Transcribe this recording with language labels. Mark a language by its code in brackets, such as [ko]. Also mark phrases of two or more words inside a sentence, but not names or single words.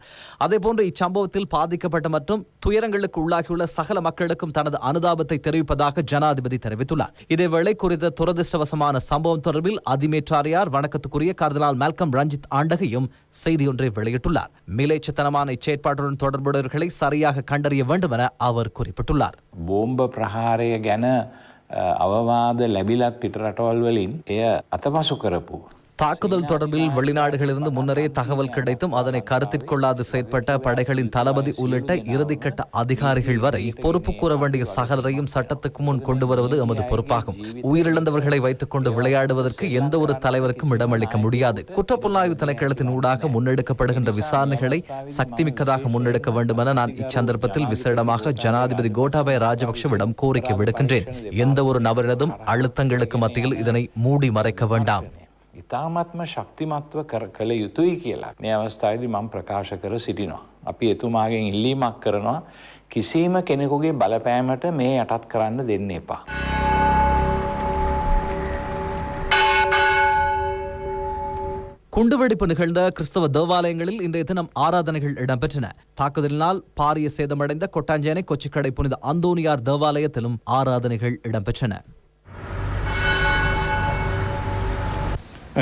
[ta] அதேபோன்று இச்சம்பவத்தில் பாதிக்கப்பட்ட மற்றும் துயரங்களுக்கு உள்ளாகியுள்ள சகல மக்களுக்கும் தனது அனுதாபத்தை தெரிவிப்பதாக ஜனாதிபதி தெரிவித்துள்ளார். இதேவேளை குறித்த துரதிருஷ்டவசமான சம்பவம் தொடர்பில் அதிமேற்றாரியார் வணக்கத்துக்குரிய கர்தினால் மால்கம் ரஞ்சித் ஆண்டகையும் செய்தியொன்றை வெளியிட்டுள்ளார். மிலேச்சத்தனமான இச்செயற்பாட்டுடன் தொடர்புடையவர்களை சரியாக கண்டறிய வேண்டும் என அவர் குறிப்பிட்டுள்ளார். [si] බෝම්බ ප්‍රහාරය ගැන අවවාද ලැබිලත් පිටරටවල් වලින් එය අතපසු කරපු [ta] தாக்குதல் தொடர்பில் வெளிநாடுகளிலிருந்து முன்னரே தகவல் கிடைத்தும் அதனை கருத்திற்கொள்ளாது செயற்பட்ட படைகளின் தளபதி உள்ளிட்ட இறுதிக்கட்ட அதிகாரிகள் வரை பொறுப்பு கூற வேண்டிய சகலரையும் சட்டத்துக்கு முன் கொண்டு வருவது எமது பொறுப்பாகும். உயிரிழந்தவர்களை வைத்துக் கொண்டு விளையாடுவதற்கு எந்த ஒரு தலைவருக்கும் இடமளிக்க முடியாது. குற்றப்புலனாய்வு திணைக்களத்தின் ஊடாக முன்னெடுக்கப்படுகின்ற விசாரணைகளை சக்திமிக்கதாக முன்னெடுக்க வேண்டும் என நான் இச்சந்தர்ப்பத்தில் விசேடமாக ஜனாதிபதி கோட்டாபய ராஜபக்ஷவிடம் கோரிக்கை விடுக்கின்றேன். எந்த ஒரு நபரினதும் அழுத்தங்களுக்கு மத்தியில் இதனை மூடி மறைக்க வேண்டாம். [si] ඉතාමත්ම ශක්තිමත්ව කළ යුතුයි කියලා මේ අවස්ථාවේදී මම ප්‍රකාශ කර සිටිනවා. අපි එතුමාගෙන් ඉල්ලීමක් කරනවා කිසිම කෙනෙකුගේ බලපෑමට මේ යටත් කරන්න දෙන්න එපා. [ta] குண்டுவெடிப்பு நிகழ்ந்த கிறிஸ்தவ தேவாலயங்களில் இன்றைய தினம் ஆராதனைகள் இடம்பெற்றன. தாக்குதலினால் பாரிய சேதமடைந்த கொட்டாஞ்சேனை கொச்சிக்கடை புனித அந்தோனியார் தேவாலயத்திலும் ஆராதனைகள் இடம்பெற்றன.